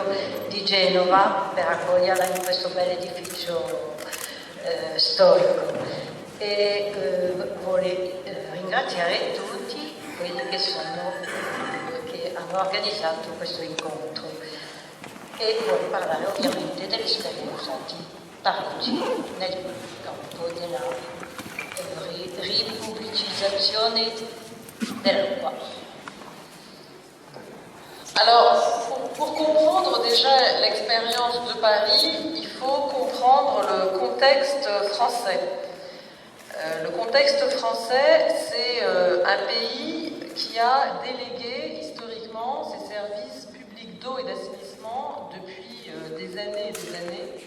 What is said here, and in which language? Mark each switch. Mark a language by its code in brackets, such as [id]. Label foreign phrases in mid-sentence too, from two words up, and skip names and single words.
[it] di Genova per accoglierla in questo bel edificio storico e vuole ringraziare tutti quelli che hanno organizzato questo incontro e vuole parlare ovviamente dell'esperienza di Parigi nel campo della ripubblicizzazione dell'acqua. [fr] Alors, pour comprendre déjà l'expérience de Paris, il faut comprendre le contexte français. Le contexte français, c'est un pays qui a délégué historiquement ses services publics d'eau et d'assainissement depuis des années et des années.